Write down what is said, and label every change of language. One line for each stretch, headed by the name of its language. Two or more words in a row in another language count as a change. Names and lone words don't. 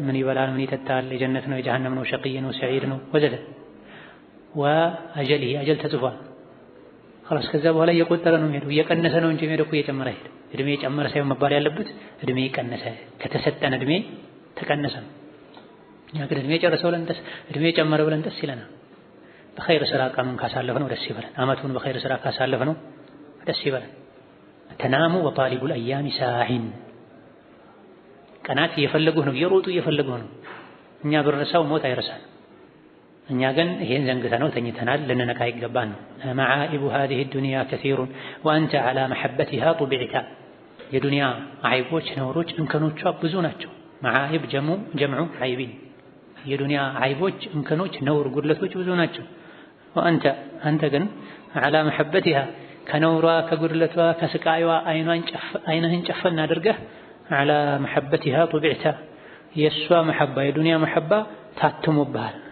Amharic: ምን ይበላል ምን ይጠጣል የጀነት ነው የጀሃነም ነው ሸቂይ ነው ሰዒድ ነው ወዘተ
Arabic: وأجل أجل
Amharic: ተጽፏል። خلاص ከዛ በኋላ እየቆጠረ ነው የሚሄደው። እየቀነሰ ነው እንጂ የሚሄደው እኮ እየጨመረ ሄደ። እድሜ ጨመረ ሳይሆን መባል ያለበት እድሜ ቀነሰ ከተሰጠን እድሜ ተቀነሰ ነው። እኛ ግን እድሜ ጨረሰው ለንተስ እድሜ ጨመረ ብለን ደስ ይለናል። በኸይር ስራ ቀኑን ካሳለፍነው ደስ ይበለን። አመቱን በኸይር ስራ ካሳለፍነው ደስ ይበለን። ተናሙ
Arabic: وطالب الأيام ساع
Amharic: ቀናት እየፈለጉህ ነው እየሮጡ እየፈለጉህ ነው። እኛ ብንረሳው ሞት አይረሳል። እኛ ግን ይሄን ዘንግተነው ተኝተናል። ልንነቃ ይገባን ነው።
Arabic: معائب هذه الدنيا كثير وأنت على محبتها طبعت
Amharic: የዱንያ አይቦች ነውሮች እንከኖቿ ብዙ ናቸው።
Arabic: معائب جمع عيب
Amharic: የዱንያ አይቦች፣ እንከኖች፣ ነውር፣ ጉድለቶች ብዙ ናቸው። አንተ ግን
Arabic: على محبتها
Amharic: ከነውሯ ከጉድለቷ ከስቃይዋ አይንህን ጨፈን አድርገህ
Arabic: على محبتها طبعت
Amharic: የእሷ መሐባ የዱንያ መሐባ ታትሞብሃል፣